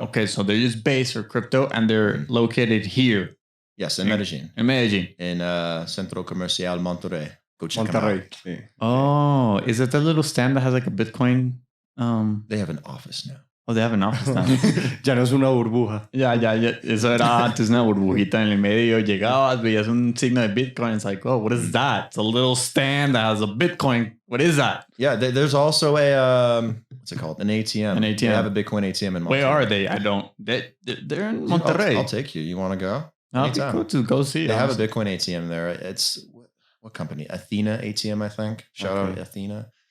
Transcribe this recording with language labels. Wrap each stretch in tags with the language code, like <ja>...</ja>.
<en>Okay, so they're just based for crypto and they're located here. Yes, in Medellin. In Medellin. In Centro Comercial Monterrey. Go check them out. Yeah. Oh, is it the little stand that has like a Bitcoin? They have an office now. Oh, they have an office now.</en> <es>Ya no es una burbuja. Ya. Eso era antes una burbujita en el medio. Llegabas, veías un signo de Bitcoin.</es> <en>It's like, oh, what is that? It's a little stand that has a Bitcoin. What is that? Yeah, there's also a, what's it called? An ATM. An ATM. They have a Bitcoin ATM in Monterrey. Where are they? I don't. They're in Monterrey. I'll take you. You want to go? I'll be cool to go see. They have a Bitcoin ATM there. It's, what company? Athena ATM, I think. Shout out Athena.</en>